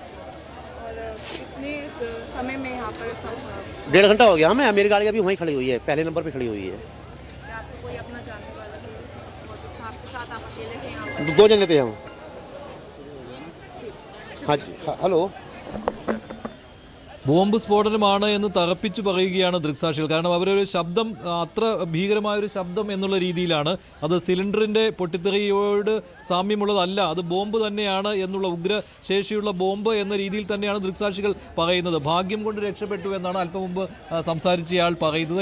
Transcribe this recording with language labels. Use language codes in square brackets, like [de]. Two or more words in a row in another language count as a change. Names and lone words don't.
[hi] और कितने समय में यहाँ पर 1.5 घंटा हो गया. हमें मेरी गाड़ी अभी वहीं खड़ी हुई है, पहले नंबर पे खड़ी हुई है. आपको कोई अपना जानने वाला आपके साथ आप अकेले थे यहाँ पर? 2 जने थे हम. हाँ जी हेलो. [ml] ബോംബ് സ്ഫോടനമാണ് എന്ന് തറപ്പിച്ചു പറയുകയാണ് ദൃക്സാക്ഷികൾ. കാരണം അവരൊരു ശബ്ദം അത്ര ഭീകരമായൊരു ശബ്ദം എന്നുള്ള രീതിയിലാണ്, അത് സിലിണ്ടറിന്റെ പൊട്ടിത്തെറിയോട് സാമ്യമുള്ളതല്ല, അത് ബോംബ് തന്നെയാണ് എന്നുള്ള ഉഗ്രശേഷിയുള്ള ബോംബ് എന്ന രീതിയിൽ തന്നെയാണ് ദൃക്സാക്ഷികൾ പറയുന്നത്. ഭാഗ്യം കൊണ്ട് രക്ഷപ്പെട്ടു എന്നാണ് അല്പം മുമ്പ് സംസാരിച്ചയാൾ പറയുന്നത്.